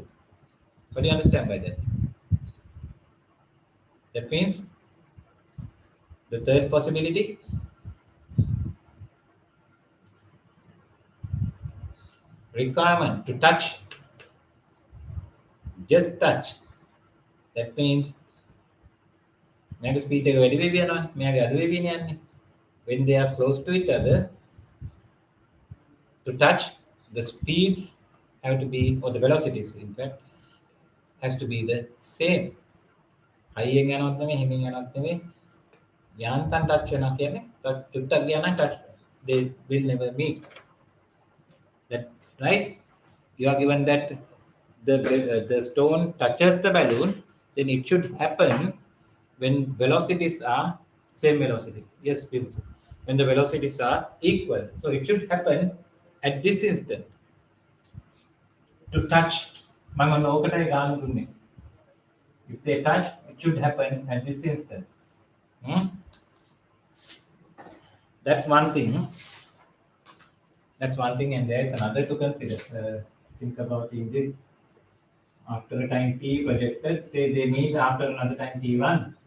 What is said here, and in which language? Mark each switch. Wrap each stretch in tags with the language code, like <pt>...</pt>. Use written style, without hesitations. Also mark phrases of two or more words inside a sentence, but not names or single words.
<en>What do you understand by that? That means the third possibility, requirement to touch, just touch. That means</en> <si>මෙයාගේ ස්පීඩ් එක වැඩි වෙවි යනවා. මෙයාගේ අඩු වෙවි යන්නේ.</si> <en>When they are close to each other, to touch, the speeds have to be, or the velocities in fact, has to be the same.</en> <si>හයියෙන් යනවත් නෙමෙයි හිමින් යනවත් නෙමෙයි. යාන්තම් ටච් වෙනවා කියන්නේ චුට්ටක් ගියා නම් ටච්</si> <en>they will never meet. That right? You are given that the stone touches the balloon, then it should happen when velocities are same velocity. Yes, beautiful. When the velocities are equal. So it should happen at this instant. To touch.</en> <si>මම ඕකටයි ගාන දුන්නේ.</si> <en>If they touch, it should happen at this instant. That's one thing. That's one thing, and there is another to consider. Think about in this. After a time t projected, say they meet after another time t1.</en>